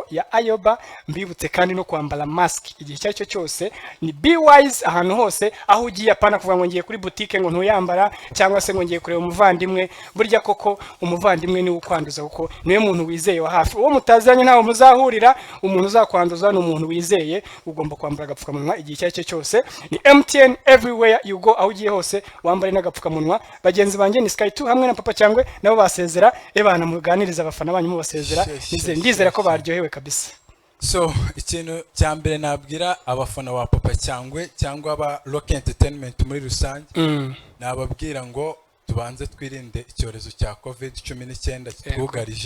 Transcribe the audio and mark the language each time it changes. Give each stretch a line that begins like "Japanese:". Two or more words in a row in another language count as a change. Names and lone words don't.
Kinyarwanda: ya Ayoba mbibutse kandi no kwambara mask igihe cyacyo cyose ni
English: be wise
Kinyarwanda: ahantu hose aho ugiye apana kuvuga ngo ngiye kuri boutique ngo ntuyambara cyangwa se ngo ngiye kureba umuvandimwe burya koko umuvandimwe ni ukwanduza kuko niwe muntu wizeye wa hafi uwo mutazanye ntawe muzahurira umuntu uzakwanduza ni umuntu wizeye ugomba kwambara agapfukamunwa igihe cyacyo cyose ni
English: MTN everywhere you go
Kinyarwanda: aho ugiye hose wambare n'agapfukamunwa bagenzi banjye ni Sky 2 hamwe na Papa cyangwe nabo basezera ebana muganiriza abafana banyu mubasezera ndizera ko baryohewe kabisa so ikintu cya mbere nabwira abafana wa Papa cyangwa aba Rock Entertainment muri rusange nababwira ngo tubanze twirinde icyorezo cya COVID-19 kitwugarije